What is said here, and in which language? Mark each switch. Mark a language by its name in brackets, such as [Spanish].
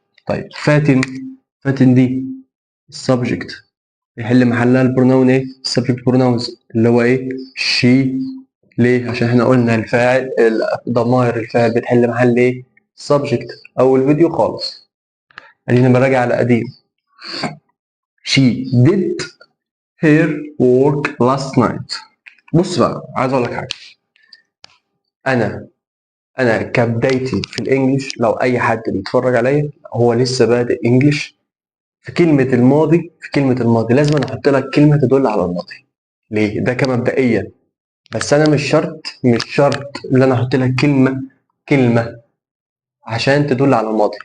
[Arabic] طيب فاتن دي subject، يحل محلها البروناون ايه؟ subject pronouns اللي هو ايه؟ she. ليه؟ عشان احنا قلنا الفاعل، ضمائر الفاعل بتحل محل ايه؟ subject. اول فيديو خالص ادينا براجع على قديم. [English] she did her work last night. [Arabic] بص بقى، عايز اقول لك حاجه. انا كبدايتي في الانجليش، لو اي حد بيتفرج عليا هو لسه بادئ انجليش، في كلمه الماضي لازم احط لك كلمه تدل على الماضي. ليه؟ ده كمبدئيا. بس انا مش شرط ان انا احط لك كلمه عشان تدل على الماضي.